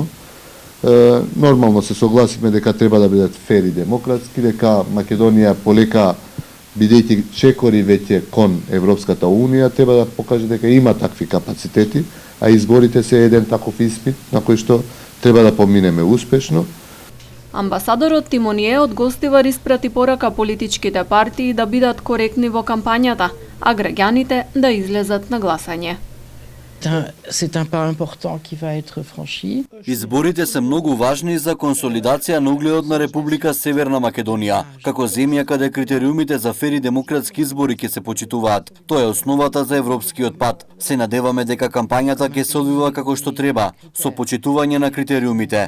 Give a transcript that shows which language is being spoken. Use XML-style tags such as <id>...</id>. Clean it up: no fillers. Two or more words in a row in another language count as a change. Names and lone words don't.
<mk>Нормално се согласивме дека треба да бидат фер и демократски, дека Македонија полека, бидејќи чекори веќе кон Европската Унија, треба да покаже дека има такви капацитети, а изборите се еден таков испит на кој што треба да поминеме успешно. Амбасадорот Тимоние од Гостивар испрати порака политичките партии да бидат коректни во кампањата, а граѓаните да излезат на гласање.</mk> <fr>C'est un pas important qui va être franchi.</fr> <mk>Изборите се многу важни за консолидација на угледот на Република Северна Македонија, како земја каде критериумите за фери демократски избори ќе се почитуваат. Тоа е основата за европскиот пат. Се надеваме дека кампањата ќе се одвива како што треба, со почитување на критериумите.</mk>